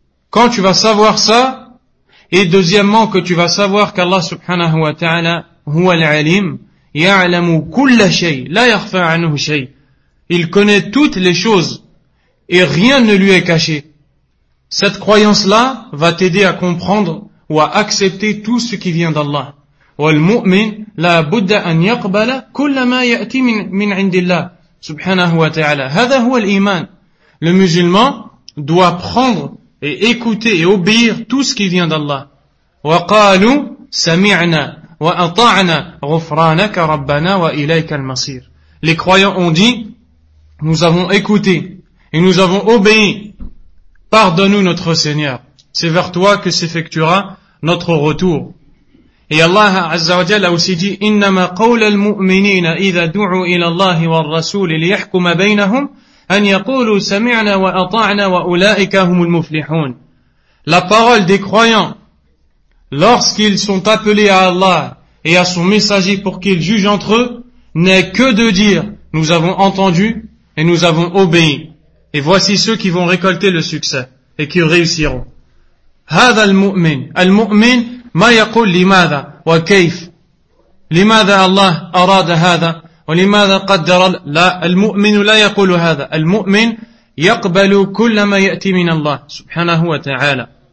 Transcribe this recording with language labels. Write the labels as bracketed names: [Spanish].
[French] Quand tu vas savoir ça, et deuxièmement que tu vas savoir qu'Allah subhanahu wa ta'ala [Arabic] huwa al-alim ya'lamu kulla shay la yakhfa 'anhu shay, [French] il connaît toutes les choses et rien ne lui est caché. Cette croyance-là va t'aider à comprendre ou à accepter tout ce qui vient d'Allah. [Arabic] والمؤمن لا بد أن يقبل كل ما يأتي من عند الله سبحانه وتعالى. هذا هو الإيمان. [French] Le musulman doit prendre et écouter et obéir tout ce qui vient d'Allah. [Arabic] وقالوا سمعنا وأطعنا غفرانك ربنا وإليك المصير. [French] Les croyants ont dit, nous avons écouté et nous avons obéi. Pardonne-nous notre Seigneur. C'est vers toi que s'effectuera notre retour. Et Allah Azza wa Jalla a aussi dit, [Arabic] إِنَّمَا قَوْلَ الْمُؤْمِنِينَ إِذَا دُعُوا إِلَى اللَّهِ وَالرَّسُولِ لِيَحْكُمَ بَيْنَهُمْ أَنْ يَقُولُوا سَمِعْنَا وَأَطَعْنَا وَأُولَٰئِكَ هُمُ الْمُفْلِحُونَ. [French] La parole des croyants, lorsqu'ils sont appelés à Allah et à son messager pour qu'ils jugent entre eux, n'est que de dire, nous avons entendu et nous avons obéi. Et voici ceux qui vont récolter le succès et qui réussiront. [Arabic] هذا المؤمن المؤمن ما يقول لماذا وكيف لماذا الله أراد هذا ولماذا قدر لا المؤمن لا يقول هذا المؤمن يقبل كل ما يأتي من الله سبحانه وتعالى